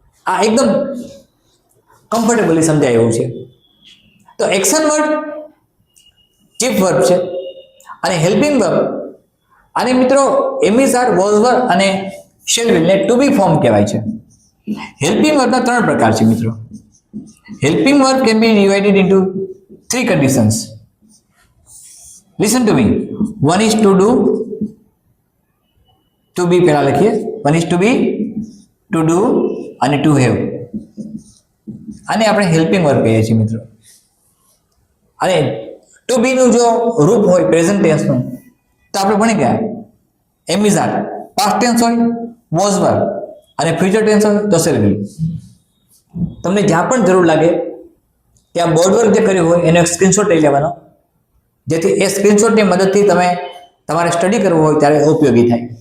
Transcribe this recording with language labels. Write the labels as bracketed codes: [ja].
[gu] આ એકદમ કમ્ફર્ટેબલી સમજાય એવું છે. તો એક્શન વર્ડ ચીફ વર્બ છે, અને હેલ્પિંગ વર્બ, અને મિત્રો એમિઝ આર, વોઝ વર અને શેલ વિલ ને ટુ બી ફોર્મ કહેવાય છે. હેલ્પિંગ વર્બના 3 પ્રકાર છે મિત્રો. [en] Helping verb can be divided into 3 conditions. Listen to me. One is to do, to be [gu] પહેલા લખીએ. [en] One is to be, to do અને to have. [gu] આને આપણે હેલ્પિંગ વર્બ કહીએ છીએ મિત્રો. અને ટુ બી નું જો રૂપ હોય પ્રેઝન્ટ ટેન્સ નું, તો આપણે ભણી ગયા એમ ઇઝ આર. પાસ્ટ ટેન્સ હોય વોઝ વર, અને ફ્યુચર ટેન્સ હોય તો શેલ વિલ. તમને જ્યાં પણ જરૂર લાગે ત્યાં બોર્ડ વર્ક જે કર્યું હોય એનો એક સ્ક્રીનશોટ લઈ લેવાનો, જેથી એ સ્ક્રીનશોટની મદદથી તમે તમારે સ્ટડી કરવું હોય ત્યારે ઉપયોગી થાય.